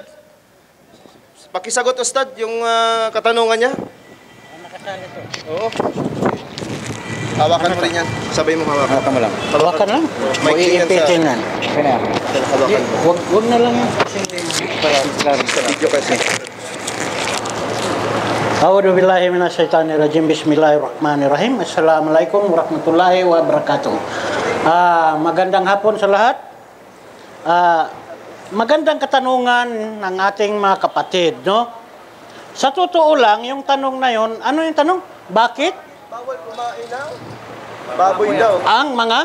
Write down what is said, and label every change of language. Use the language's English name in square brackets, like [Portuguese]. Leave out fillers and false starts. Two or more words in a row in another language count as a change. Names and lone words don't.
[Filipino] Pakisagot, Ustad, yung katanungan niya. Nakasali to. Oo. Hawakan mo rin yan. Sabay mo hawakan. Hawakan mo lang. Hawakan lang. May iipitin yan. Hawakan mo. Huwag na lang yan. Para klaro sa video kasi. [Arabic] أعوذ بالله من الشيطان الرجيم. بسم الله الرحمن الرحيم. السلام عليكم ورحمة الله وبركاته. [Filipino] Magandang hapon sa lahat. Magandang katanungan ng ating mga kapatid, no? Sa totoo lang, yung tanong na yon, ano yung tanong? Bakit? Bawal kumain ng baboy daw. Ang mga